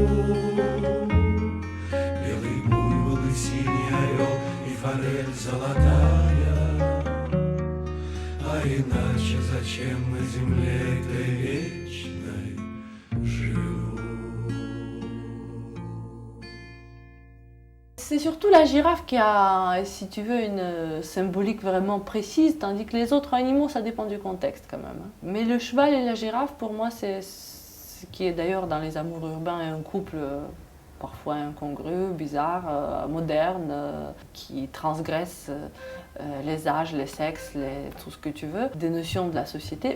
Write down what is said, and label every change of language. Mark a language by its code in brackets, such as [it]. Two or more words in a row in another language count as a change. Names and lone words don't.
[ru] белый буйвол и синий орел и форель золотая. А иначе зачем на земле этой вечной живу? [fr] C'est surtout la girafe qui a, si tu veux, une symbolique vraiment précise, tandis que les autres animaux, ça dépend du contexte quand même. Mais le cheval et la girafe, pour moi, c'est ce qui est d'ailleurs dans les amours urbains un couple parfois incongru, bizarre, moderne, qui transgresse les âges, les sexes, tout ce que tu veux, des notions de la société.